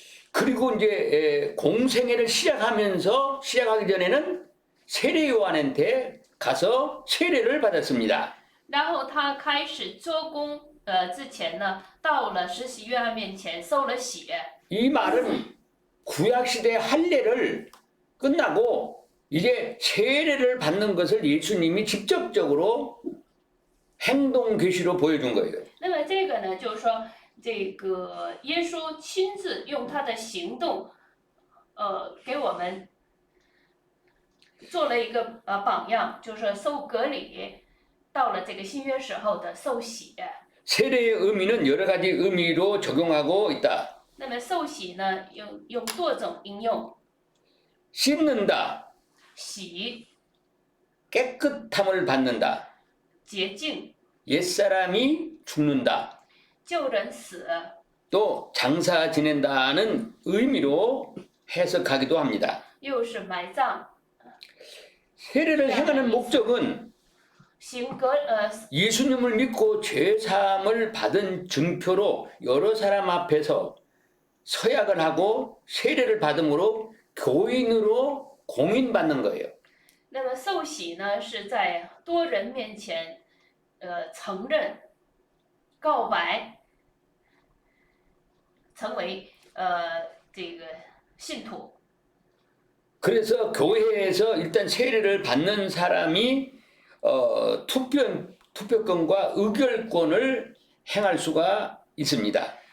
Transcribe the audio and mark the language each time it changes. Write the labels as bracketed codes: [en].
[ko] 그리고 이제 공생애를 시작하기 전에는 세례 요한한테 가서 세례를 받았습니다. [zh] 然后他开始做工之前呢，到了施洗约翰面前受了洗。 [ko] 이 말은 구약 시대 할례를 끝나고 이제 세례를 받는 것을 예수님이 직접적으로 행동 계시로 보여준 거예요. [zh] 那么这个呢，就是说，这个耶稣亲自用他的行动，给我们做了一个榜样，就是说受割礼，到了这个新约时候的受洗。 [ko] 세례의 의미는 여러 가지 의미로 적용하고 있다. [zh] 那么受洗呢，用多种应用， [ko] 씻는다, [zh] 洗、 [ko] 깨끗함을 받는다, [zh] 洁净、 [ko] 옛사람이 죽는다, [zh] 救人死， [ko] 또 장사 지낸다는 의미로 해석하기도 합니다. [zh] 又是埋葬。 [ko] 세례를 행하는 목적은 [zh] 行割 [ko] 예수님을 믿고 죄사함을 받은 증표로 여러 사람 앞에서 서약을 하고 세례를 받음으로 교인으로 공인받는 거예요. [zh] 那么受洗呢，是在多人面前，承认、告白，成为这个信徒。 [ko] 그래서 교회에서 일단 세례를 받는 사람이 투표권과 의결권을 행할 수가 있습니다.